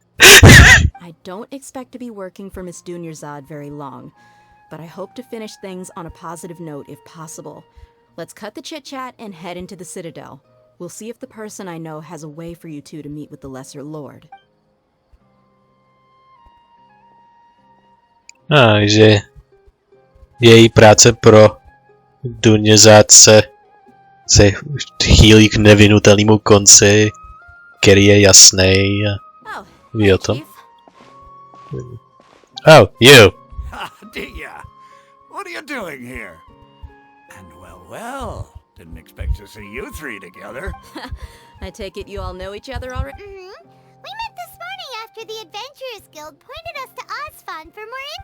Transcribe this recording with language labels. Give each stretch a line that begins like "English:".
English: I don't expect to be working for Miss Dunyazad very long, but I hope to finish things on a positive note if possible. Let's cut the chit-chat and head into the Citadel. We'll see if the person I know has a way for you two to meet with the Lesser Lord.
Czech: Takže její práce pro Dunyazad se chýlí k nevinutelnému konci, který je jasný a ví o tom.
English: Oh, you. Ah, Dia, what are you doing here? And well, didn't expect to see you three together. I take it you all know each other already? Mm-hmm. We met this morning after the Adventurers Guild pointed us to Osfond for more